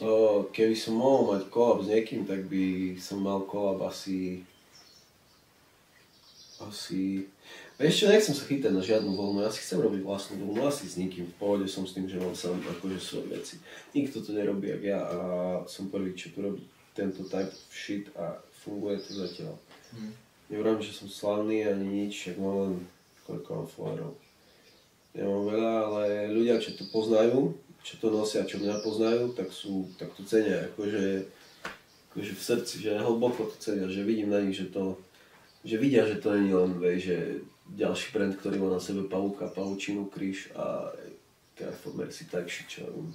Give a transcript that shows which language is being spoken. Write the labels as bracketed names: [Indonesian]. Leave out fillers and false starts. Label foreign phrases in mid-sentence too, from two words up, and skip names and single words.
[Slovak] Keby som mohol mať collab s niekým, tak by som mal collab asi... Ešte nechcem sa chytať na žiadnu voľnu, ja si chcem robiť vlastnú voľnu, asi s nikým, v pohode som s tým, že mám sám akože svoje veci. Nikto to nerobí jak ja a som prvý, čo tu robí tento [English] type of shit [Slovak] a funguje to zatiaľ. Nevrám, že som slavný ani nič, však mám len koľko mám followerov. Nemám veľa, ale ľudia, čo to poznajú, čo to nosia, čo mňa poznajú, tak to cenia, akože v srdci, že hlboko to cenia, že vidím na nich, že vidia, že to nie je len že ďalší brand, ktorý má na sebe pavúka, pavučinu, kríž a Carrefour Mercy tak shit, čo robím.